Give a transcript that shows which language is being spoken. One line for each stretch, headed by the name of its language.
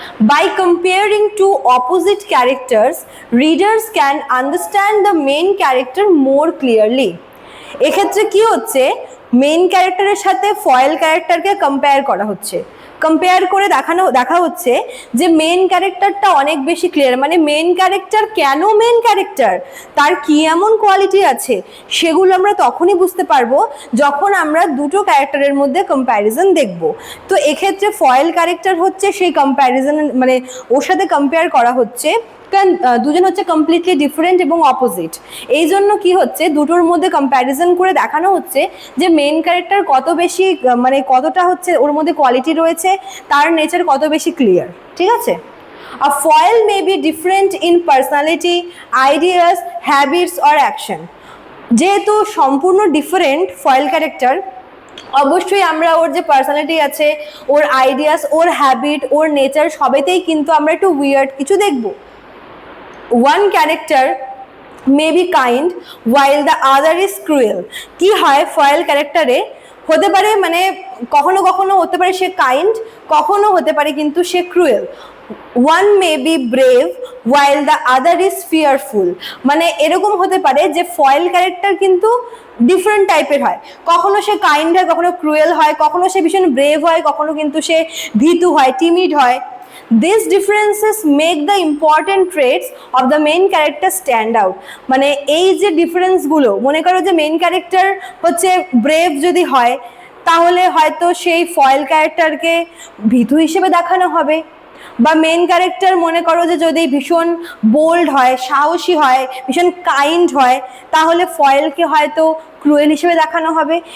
English: By comparing two opposite characters, readers can understand the main character more clearly.
Bangla: এক্ষেত্রে কি হচ্ছে, main ক্যারেক্টারের সাথে ফয়েল ক্যারেক্টারকে কম্পেয়ার করা হচ্ছে। কম্পেয়ার করে দেখা হচ্ছে যে মেন ক্যারেক্টারটা অনেক বেশি ক্লিয়ার। মানে মেন ক্যারেক্টার কেন মেন ক্যারেক্টার, তার কি এমন কোয়ালিটি আছে, সেগুলো আমরা তখনই বুঝতে পারবো যখন আমরা দুটো ক্যারেক্টারের মধ্যে কম্প্যারিজন দেখব। তো এক্ষেত্রে ফয়েল ক্যারেক্টার হচ্ছে সেই কম্প্যারিজন, মানে ওর সাথে কম্পেয়ার করা হচ্ছে, কারণ দুজন হচ্ছে কমপ্লিটলি ডিফারেন্ট এবং অপোজিট। এই জন্য কি হচ্ছে, দুটোর মধ্যে কম্প্যারিজন করে দেখানো হচ্ছে যে মেন ক্যারেক্টার কত বেশি মানে কতটা হচ্ছে ওর মধ্যে কোয়ালিটি রয়েছে, তার নেচার কত বেশি ক্লিয়ার। ঠিক আছে।
English: A foil may be different in personality, ideas, habits or action.
Bangla: যেহেতু সম্পূর্ণ ডিফারেন্ট ফয়েল ক্যারেক্টার, অবশ্যই আমরা ওর যে পার্সোনালিটি আছে, ওর আইডিয়াস, ওর হ্যাবিট, ওর নেচার সবেতেই কিন্তু আমরা একটু উইয়ার্ড কিছু দেখব।
English: One character may be kind while the other is cruel.
Bangla: কি হয় ফয়েল ক্যারেক্টারে, হতে পারে মানে কখনো কখনো হতে পারে সে কাইন্ড, কখনো হতে পারে কিন্তু সে cruel.
English: One may be brave while the other is fearful.
Bangla: মানে এরকম হতে পারে যে ফয়েল ক্যারেক্টার কিন্তু ডিফারেন্ট টাইপের হয়, কখনো সে কাইন্ড হয়, কখনো ক্রুয়েল হয়, কখনো সে ভীষণ ব্রেভ হয়, কখনো কিন্তু সে ভীতু হয়, টিমিড হয়।
English: These differences make the important traits of the main character stand out.
Bangla: মানে এই যে ডিফারেন্সগুলো, মনে করো যে মেইন ক্যারেক্টার হচ্ছে ব্রেভ যদি হয়, তাহলে হয়তো সেই ফয়েল ক্যারেক্টারকে ভীতু হিসেবে দেখানো হবে। বা মেন ক্যারেক্টার মনে করো যে যদি ভীষণ বোল্ড হয়, সাহসী হয়, ভীষণ কাইন্ড হয়, তাহলে ফয়েলকে হয়তো ক্রুয়েল হিসেবে দেখানো হবে।